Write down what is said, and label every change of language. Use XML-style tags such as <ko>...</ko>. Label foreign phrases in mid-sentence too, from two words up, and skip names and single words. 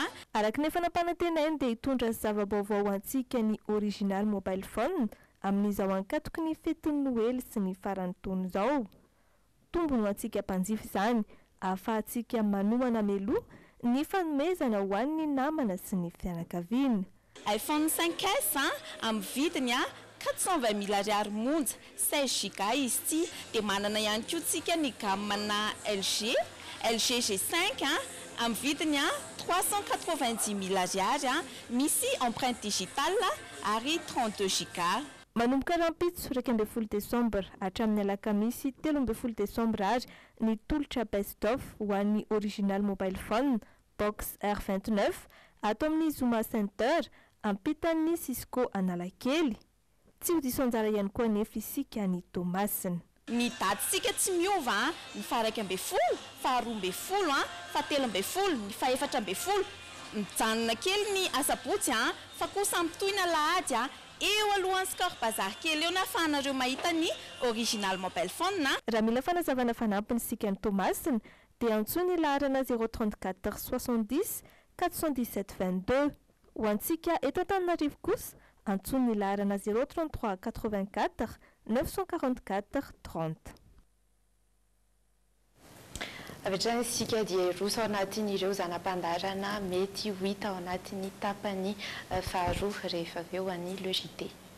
<mg>araka ny fanampanantenainy dia hitondra zava-baovao antsika ny original mobile phone amin'izao ankatoky ny fetin'ny noely sy ny farany taona izao tombony antsika mpanjifa izany ahafahantsika manohana meloa ny fanomezana ho an'ny namana sy ny fianakaviana iPhone 5S amin'ny vidiny 420 000 ariary monja 16 giga izy ity dia manana ihany koa tsika ny gamme LG G5 amin'ny vidiny 390 000 ariary misy</mg> <fr>empreinte digitale</fr> <mg>ary 32 giga manomboka rampitso 12 Desambra hatramin'ny alakamisy 13 Desambra ary ny tolotra best of ho an'ny original mobile phone box R29 ato amin'ny Zuma Center ampitan'ny Cisco Analakely tsy ho diso anjara ihany koa nefa isika ny Tomasina ny datitsika tsy miova ny faraika ambe folo fa 12 fa 13 ny fa 14 mijanona kely ny asabotsy fa kosa ampitoina lahady eo alohan'ny Score Bazar kely eo nahafahanareo mahita ny original mobile phone raha mila fanazavana fanampiny sika ny Tomasina dia antsony laharana 034 70 417 22 ho antsika eto Antananarivo kosa antsony laharana 033 84 944 30 Avy isika dia roso ao anatin'ireo zanam-pandarana mety ho hita ao anatin'ny tapany faharoa rehefa avy eo any Le JT.</mg>